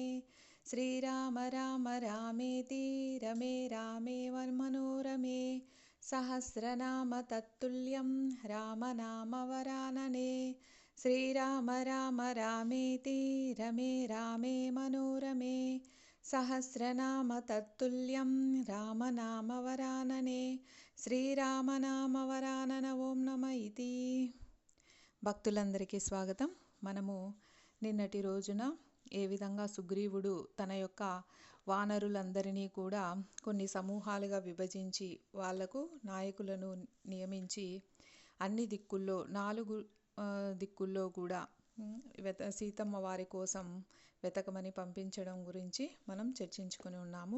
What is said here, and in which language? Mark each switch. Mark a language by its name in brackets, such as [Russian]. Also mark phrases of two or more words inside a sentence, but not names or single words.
[Sanskrit] श्रीराम राम रामेति रमे रामे मनोरमे सहस्रनाम तत्तुल्यं रामनामवरानने। श्रीराम राम रामेति रमे रामे मनोरमे सहस्रनाम तत्तुल्यं रामनामवरानने। శ్రీరామనామవరానన ఓం నమ ఇతి. [Telugu] భక్తులందరికీ స్వాగతం. మనము నిన్నటి రోజున ఏ విధంగా సుగ్రీవుడు తన యొక్క వానరులందరినీ కూడా కొన్ని సమూహాలుగా విభజించి వాళ్లకు నాయకులను నియమించి అన్ని దిక్కుల్లో 4 దిక్కుల్లో కూడా సీతమ్మ వారి కోసం వెతకమని పంపించడం గురించి మనం చర్చించుకొని ఉన్నాము.